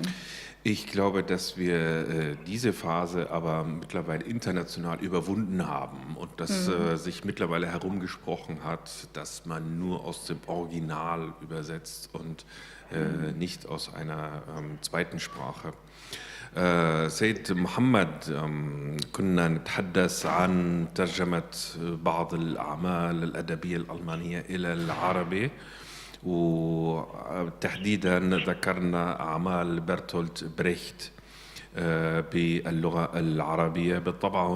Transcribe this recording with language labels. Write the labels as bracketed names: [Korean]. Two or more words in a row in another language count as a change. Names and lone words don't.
[German] Ich glaube, dass wir diese Phase aber mittlerweile international überwunden haben und dass sich mittlerweile herumgesprochen hat, dass man nur aus dem Original übersetzt und nicht aus einer zweiten Sprache. [Arabic] سيد محمد كنا نتحدث عن ترجمة بعض الأعمال الأدبية الألمانية إلى العربي وتحديدا ذكرنا أعمال برتولت بريخت باللغة العربية.